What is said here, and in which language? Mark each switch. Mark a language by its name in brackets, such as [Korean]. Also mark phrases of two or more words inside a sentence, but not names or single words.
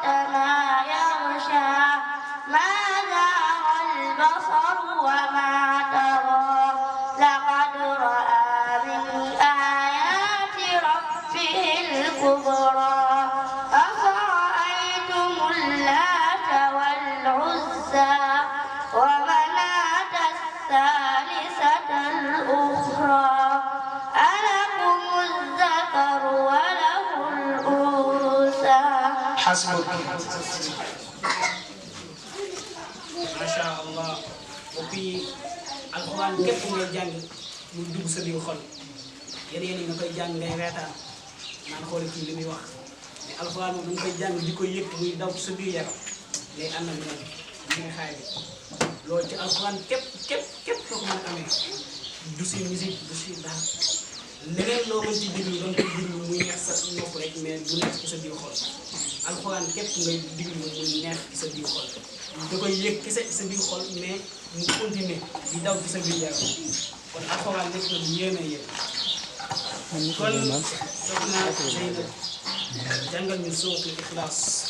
[Arabic] ما يغشى ما زاغ البصر وما طغى لقد رأى من آيات ربه الكبرى أفرأيتم اللات والعزى ومناة الثالثة الأخرى ألكم الذكر وله الأنثى حسبك. ما شاء الله. وفي القرآن [Wolof] képp ngay jàng muy dugg sa biir xol yeneen yi nga koy jàng ngay reetaan naan xool kii li muy wax mais alxuraan moom nga koy jàng di ko yëg muy daw sa biir yaram ngay ànd ak moom li nga xaay bi loolu ci alxuraan képp soo ko mën a amee du si musique du si daal leneen loo mën ci déglu doon koy déglu muy neex sa nopp rek mais du neex ci sa biir xol alxuraan képp ngay déglu muy neex ci sa biir xol da koy yëg kese ci sa biir xol mais mu continuer di daw ci sa biir yaram kon alxuraan nekk na lu yéeme yéen kon soxna Zeynab jàngal ñu [Arabic] سورة الإخلاص.